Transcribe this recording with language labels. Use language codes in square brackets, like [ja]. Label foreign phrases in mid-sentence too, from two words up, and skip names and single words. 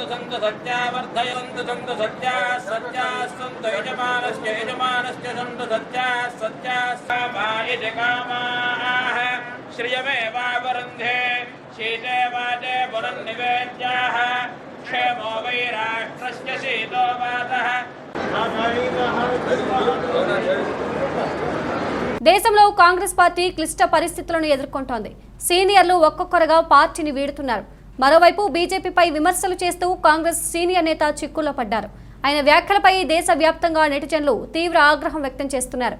[sa] सन्तु सत्या वर्धयन्तु सन्तु सत्या सत्या सन्तु यजमानस्य यजमानस्य सन्तु सत्या सत्या समायते कामाः श्रियमेवावरुन्धे शीते वाते पुरन्निवेद्याः क्षेमो वै राष्ट्रस्य शीतो वातः। [te] దేశంలో కాంగ్రెస్ పార్టీ క్లిష్ట పరిస్థితులను ఎదుర్కొంటోంది. సీనియర్లు ఒక్కొక్కరుగా పార్టీని వీడుతున్నారు. మరోవైపు బీజేపీపై విమర్శలు చేస్తూ కాంగ్రెస్ సీనియర్ నేత చిక్కుల్లో పడ్డారు. ఆయన వ్యాఖ్యలపై దేశవ్యాప్తంగా నెటిజన్లు తీవ్ర ఆగ్రహం వ్యక్తం చేస్తున్నారు.